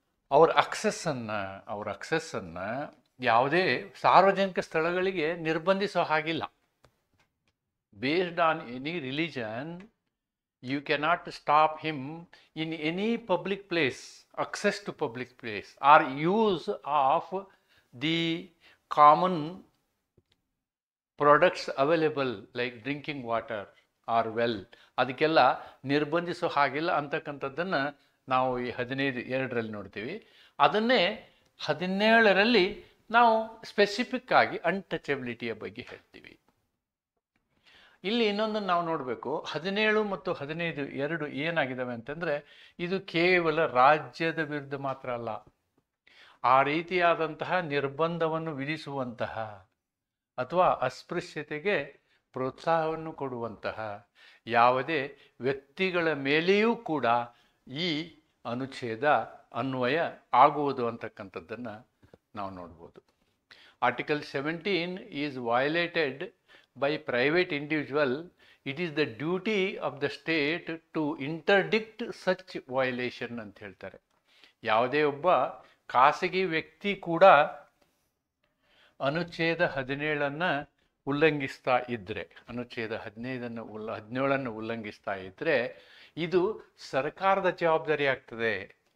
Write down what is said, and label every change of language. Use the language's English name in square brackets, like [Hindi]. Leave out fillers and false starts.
[Kannada] ಅವ್ರ ಅಕ್ಸೆಸ್ಸನ್ನು ಯಾವುದೇ ಸಾರ್ವಜನಿಕ ಸ್ಥಳಗಳಿಗೆ ನಿರ್ಬಂಧಿಸೋ ಹಾಗಿಲ್ಲ. [English] Based on any religion, you cannot stop him in any public place, access to public place or use of the common products available like drinking water or well. [Kannada] ಅದಕ್ಕೆಲ್ಲ ನಿರ್ಬಂಧಿಸೋ ಹಾಗಿಲ್ಲ ಅಂತಕ್ಕಂಥದ್ದನ್ನು ನಾವು ಈ 15(2) ನೋಡ್ತೀವಿ. ಅದನ್ನೇ 17ರಲ್ಲಿ ನಾವು ಸ್ಪೆಸಿಫಿಕ್ ಆಗಿ ಅನ್ಟಚಬಿಲಿಟಿಯ ಬಗ್ಗೆ ಹೇಳ್ತೀವಿ. ಇಲ್ಲಿ ಇನ್ನೊಂದನ್ನು ನಾವು ನೋಡಬೇಕು. 17 ಮತ್ತು 15(2) ಏನಾಗಿದ್ದಾವೆ ಅಂತಂದರೆ, ಇದು ಕೇವಲ ರಾಜ್ಯದ ವಿರುದ್ಧ ಮಾತ್ರ ಅಲ್ಲ, ಆ ರೀತಿಯಾದಂತಹ ನಿರ್ಬಂಧವನ್ನು ವಿಧಿಸುವಂತಹ ಅಥವಾ ಅಸ್ಪೃಶ್ಯತೆಗೆ ಪ್ರೋತ್ಸಾಹವನ್ನು ಕೊಡುವಂತಹ ಯಾವುದೇ ವ್ಯಕ್ತಿಗಳ ಮೇಲೆಯೂ ಕೂಡ ಈ ಅನುಚ್ಛೇದ ಅನ್ವಯ ಆಗುವುದು ಅಂತಕ್ಕಂಥದ್ದನ್ನು ನಾವು ನೋಡ್ಬೋದು. [English] Article 17 is violated by private individual. It is the duty of the state to interdict such violation [Kannada] ಅಂತ ಹೇಳ್ತಾರೆ. ಯಾವುದೇ ಒಬ್ಬ ಖಾಸಗಿ ವ್ಯಕ್ತಿ ಕೂಡ ಅನುಚ್ಛೇದ 17 ಉಲ್ಲಂಘಿಸ್ತಾ ಇದ್ದರೆ, ಅನುಚ್ಛೇದ 17 ಉಲ್ಲಂಘಿಸ್ತಾ ಇದ್ದರೆ ಇದು ಸರ್ಕಾರದ ಜವಾಬ್ದಾರಿ ಆಗ್ತದೆ.